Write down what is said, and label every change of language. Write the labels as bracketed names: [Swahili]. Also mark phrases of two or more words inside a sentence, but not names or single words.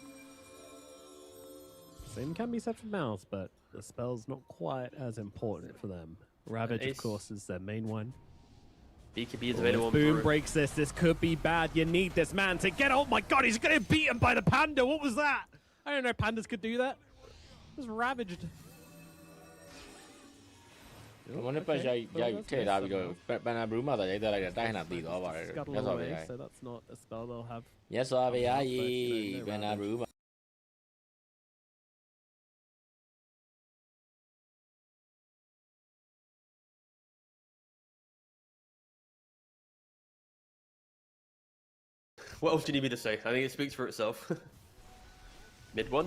[English] Same can be said for MOUZ, but the spell's not quite as important for them. Ravage, of course, is their main one. BKB is available. Boom breaks this. This could be bad. You need this man to get. Oh my god, he's going to beat him by the Panda. What was that? I don't know pandas could do that. It was ravaged. [Burmese] မနေ့ပတ်ရိုက်ထည့်ထားပြီးတော့ပန်နာဘရူးမှာသာရိုက်တက်လိုက်တဲ့တိုင်းဟနာတည်သွားပါတယ်မြတ်စွာဘုရား [English] So that's not a spell they'll have. [Burmese] မြတ်စွာဘုရားရေပန်နာဘရူးမှာ [English] What else do you need me to say? I think it speaks for itself. Mid one.